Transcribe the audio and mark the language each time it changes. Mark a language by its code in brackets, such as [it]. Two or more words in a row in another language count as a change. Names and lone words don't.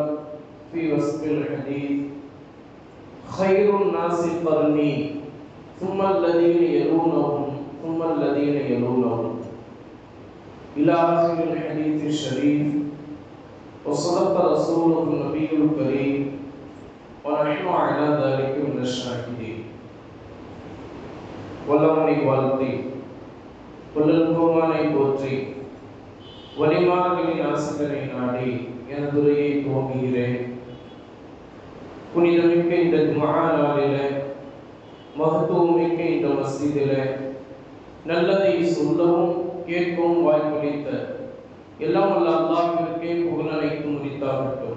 [ar] في وصف الحديث خير الناس قرني ثم الذين يلونهم ثم الذين يلونهم إلى آخر الحديث الشريف وصدق رسوله النبي الكريم ونحن على ذلك من الشاهدين [ta] வல்லவனை வாழ்த்தி புல்லல்குமானை போற்றி வலிமார்களின் ஆசிரியரை நாடி எனதுரையை துவங்குகிறேன். புனிதமிக்க இந்த ஜும்ஆ நாளிலே, மகத்துவமிக்க இந்த மஸ்ஜிதிலே நல்லதை சொல்லவும் கேட்கவும் வாய்ப்பளித்த எல்லாம் வல்ல அல்லாஹ்விற்கே புகழ் அனைத்தும் உரித்தாகட்டும்.